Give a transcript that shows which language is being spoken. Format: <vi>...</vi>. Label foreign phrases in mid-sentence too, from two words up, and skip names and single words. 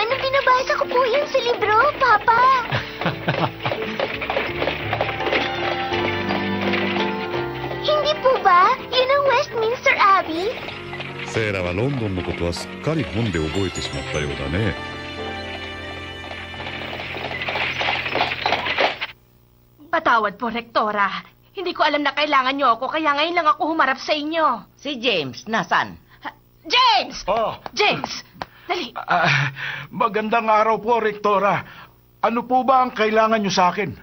<tl>Binabasa ko po yun sa libro, Papa. Hindi po ba? Yun ang Westminster Abbey?</tl> <ja>セイラはロンドンのことはすっかり本で覚えてしまったようだね。</ja> <tl>Patawad po, Rektora. Hindi ko alam na kailangan niyo ako, kaya ngayon lang ako humarap sa inyo. Si James, nasan? James! Oh, James! Dali! magandang araw po, Rektora. Ano po ba ang kailangan nyo sa akin?</tl>